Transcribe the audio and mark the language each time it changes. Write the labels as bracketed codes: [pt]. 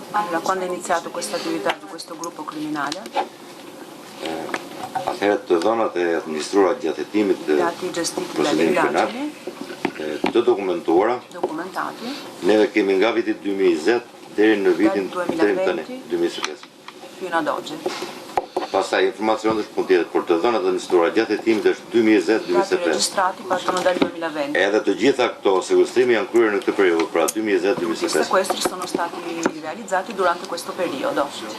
[it] Da quando è iniziato questa attività di questo gruppo criminale? [sq] Atëherë të dhënat e administruara gjatë hetimit të [it] Dati gestiti dalle [sq] procesimit penal, [it] indagini, [sq] të dokumentuara, [it] documentati, [sq] neve kemi nga viti 2020 deri në vitin [it] Dal [sq] deri tani, 2020 2025. [it] fino ad oggi. [sq] Pastaj informacioni është punë tjetër, por të dhënat administruara gjatë hetimit është [it] Dati 2020-2025. registrati partono dal 2020. [sq] Edhe të gjitha këto sekustrimi janë kryer në këtë periudhë, pra [it] Tutti i 2020-2025. sequestri sono stati realizzati durante questo periodo.